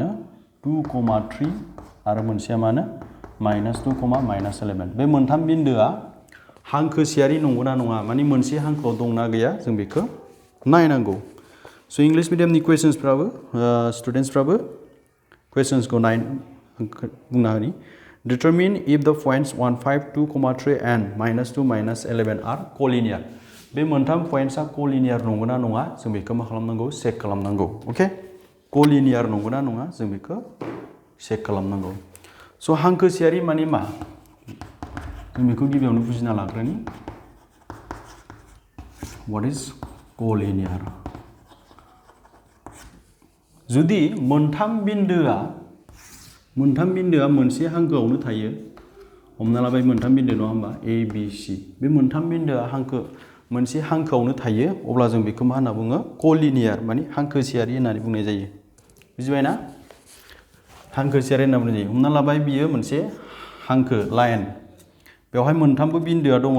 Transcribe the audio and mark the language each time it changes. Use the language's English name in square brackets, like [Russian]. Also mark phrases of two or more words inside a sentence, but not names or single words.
[Bodo] 2,3 आरो मोनसेया मानो -2, -11 बे मोनथाम बिन्दोआ हांखोसेयारि नंगौना नङा माने मोनसे हांखोआव दंना गैया जों बेखौ नायनांगौ स' [English] English medium [Bodo] क्वेश्चन्सफ्राबो स्टुडेन्ट्सफ्राबो क्वेश्चन्सखौ बुंना होनि [English] determine if the points 1 5 2,3 and -2 -11 are collinear [Bodo] बे मोनथाम पॉइंट्सआ कलिनियार नंगौना नङा जों बेखौ मा खालामनांगौ चेक खालामनांगौ अके कलिनियार नंगौना नङा जों बेखौ चेक खालामनांगौ स' हांखोसेयारि माने मा जों बेखौ गिबियावनो बुजिना लाग्रोनि [English] what is collinear [Bodo] जुदि मोनथाम बिन्दोआ मोनसे हांखोआवनो थायो हमना लाबाय मोनथाम बिन्दो नङा होमबा ए बि सि बे मोनथाम बिन्दोआ मोनसे हांखोआवनो थायो अब्ला जों बेखौ मा होनना बुङो कलिनियार माने हांखोसेयारि होननानै बुंनाय जायो बुजिबायना हांखोसेयारि होनना बुंनाय जायो हमना लाबाय बियो मोनसे हांखो लाइन बेवहाय मोनथामबो बिन्दोआ दङ